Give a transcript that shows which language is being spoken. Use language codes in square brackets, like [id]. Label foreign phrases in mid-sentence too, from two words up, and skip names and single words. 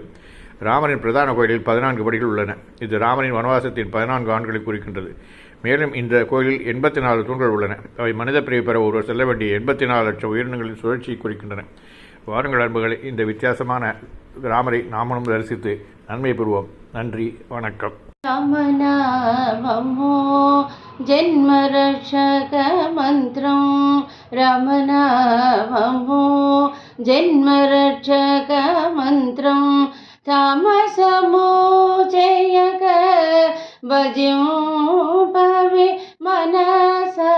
[ta] ராமனின் பிரதான கோயிலில் 14 படிகள் உள்ளன. இது ராமனின் வனவாசத்தின் 14 ஆண்டுகளை குறிக்கின்றது. மேலும் இந்த கோயிலில் 84 தூண்கள் உள்ளன. அவை மனித பிரிவு பெற ஒருவர் செல்ல வேண்டிய 84 லட்சம் உயிரினங்களின் சுழற்சியை குறிக்கின்றன. வாருங்கள் அன்புகளை, இந்த வித்தியாசமான ராமரை நாமளும் தரிசித்து நன்மை பெறுவோம். நன்றி, வணக்கம். [te] రామనామము జన్మరక్షక మంత్రం, రామనామము జన్మరక్షక మంత్రం, తామసము చేయక భజింపవి మనస,